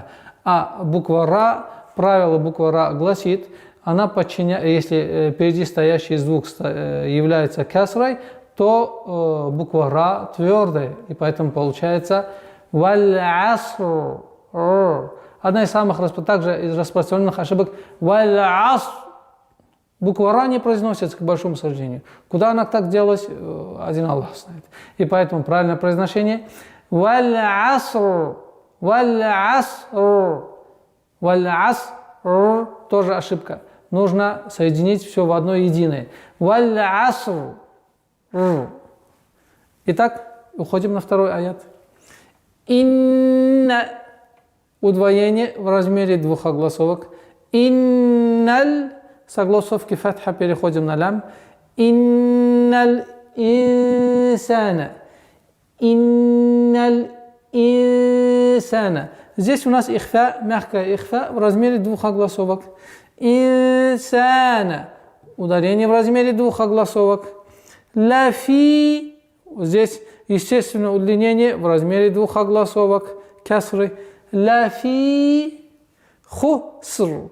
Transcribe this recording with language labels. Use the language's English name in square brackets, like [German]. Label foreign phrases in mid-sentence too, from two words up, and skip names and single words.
[Russian] А буква ра, правило буква ра гласит, она подчиняется, если впереди стоящий звук является кесрой, то буква ра твердая, и поэтому получается [Arabic] والعصر. [Russian] Одна из самых также из распространенных ошибок [Arabic] والعصر. [Russian] Буква ра не произносится, к большому сожалению. Куда она так делалась, один Аллах знает. И поэтому правильное произношение [Arabic] والعصر. والعصر. والعصر [Russian] тоже ошибка. Нужно соединить все в одно единое. [Arabic] والعصر. [Russian] Итак, уходим на второй аят. Инна. Удвоение в размере 2 огласовок. Инналь. С огласовки фатха переходим на лям. [Arabic] إن الإنسان. إن الإنسان. [Russian] Здесь у нас ихфа, мягкая ихфа в размере 2 огласовок. Инсана. Ударение в размере 2 огласовок. Лафи. Здесь естественное удлинение в размере 2 огласовок. [Arabic] Касры. لفي خسر.